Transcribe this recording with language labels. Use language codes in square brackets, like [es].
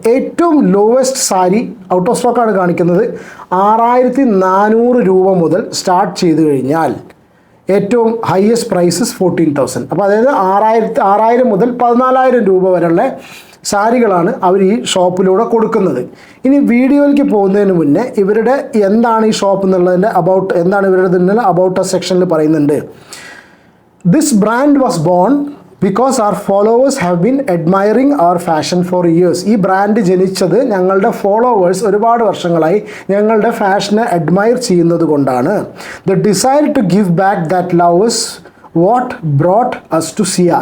[ml] ഏറ്റവും lowest sari out of സ്റ്റോക്കാണ് കാണിക്കുന്നത്. 6,400 രൂപ മുതൽ സ്റ്റാർട്ട് ചെയ്ത് കഴിഞ്ഞാൽ ഏറ്റവും ഹയസ്റ്റ് പ്രൈസസ് 14,000. അപ്പോൾ അതായത് 6,000 മുതൽ 14,000 രൂപ വരെയുള്ള സാരികളാണ് അവർ ഈ ഷോപ്പിലൂടെ കൊടുക്കുന്നത്. ഇനി വീഡിയോയിലേക്ക് പോകുന്നതിന് മുന്നേ ഇവരുടെ എന്താണ് ഈ ഷോപ്പ് എന്നുള്ളതിൻ്റെ എന്താണ് ഇവരുടെ അബൌട്ട് സെക്ഷനിൽ പറയുന്നുണ്ട്. [en] This brand was born because our followers have been admiring our fashion for years. [ml] ഈ ബ്രാൻഡ് ജനിച്ചത് ഞങ്ങളുടെ ഫോളോവേഴ്സ് ഒരുപാട് വർഷങ്ങളായി ഞങ്ങളുടെ ഫാഷനെ അഡ്മയർ ചെയ്യുന്നത് കൊണ്ടാണ്. [en] The desire to give back that love is what brought us to Sia.